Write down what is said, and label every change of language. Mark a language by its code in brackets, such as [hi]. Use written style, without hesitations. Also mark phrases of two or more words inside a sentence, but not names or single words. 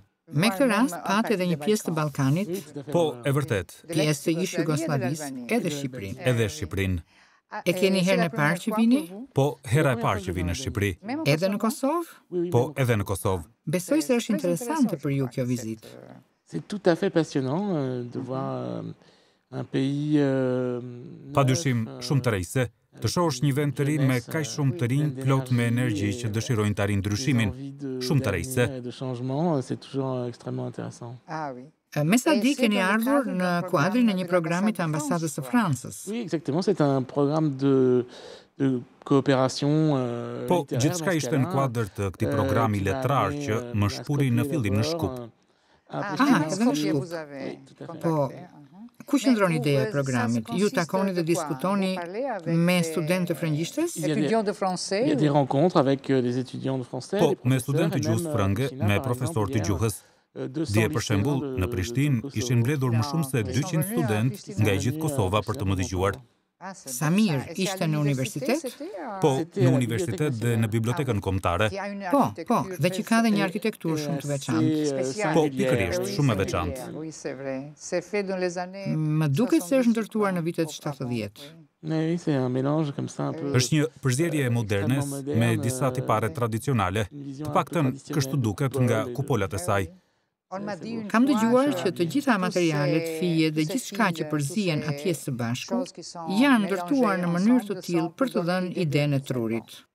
[sq] Me këtë rast pat edhe një pjesë të Ballkanit, Po, e vërtet. pjesë të ish Jugosllavisë, edhe Shqipërinë. Edhe Shqipërinë. E keni herën e parë që vini? Po, hera e parë që vi në Shqipëri. Edhe në Kosovë? Po, edhe në Kosovë. Besoj se është interesante për ju kjo vizitë. [fr] C'est tout à fait passionnant de voir un pays... [sq] Padyshim shumë të rejse, të shohësh një vend të ri me kaq shumë të rinj plot me energji që dëshirojnë të arrijnë ndryshimin. Shumë të rejse. [fr] De changement, c'est toujours extrêmement intéressant. Ah oui. [sq] Me sa di keni ardhur në kuadrin e një programi të ambasadës së Francës. [fr] Oui, exactement, c'est un programme de coopération [sq] Po, gjithçka ishte në kuadër të këtij programi letrar që më shpuri në fillim në Shkup. Edhe në Shkup. Po, ku qëndron ideja e programit? Ju takoni dhe diskutoni me studentë frëngjishtes? [fr] Il y a des rencontres avec des étudiants de français. [sq] Po, me studentë të gjuhës frënge, me profesorë të gjuhës. Dje për shembull, në Prishtinë ishin mbledhur më shumë se 200 studentë nga e gjithë Kosova për të më dëgjuar. Sa mirë, ishte në universitet? Po, në universitet dhe në bibliotekën kombëtare. Po, dhe që ka dhe një arkitekturë shumë të veçantë. Po, pikërisht, shumë e veçantë. Më duket se është ndërtuar në vitet 70. [fr] Oui, c'est un mélange comme ça un peu. [sq] Është një përzierje e modernes me disa tipare tradicionale, të paktën kështu duket nga kupolat e saj. Kam dëgjuar që të gjitha materialet, fije dhe gjithçka që përzihen atje së bashku janë ndërtuar në mënyrë të tillë për të dhënë idenë e trurit.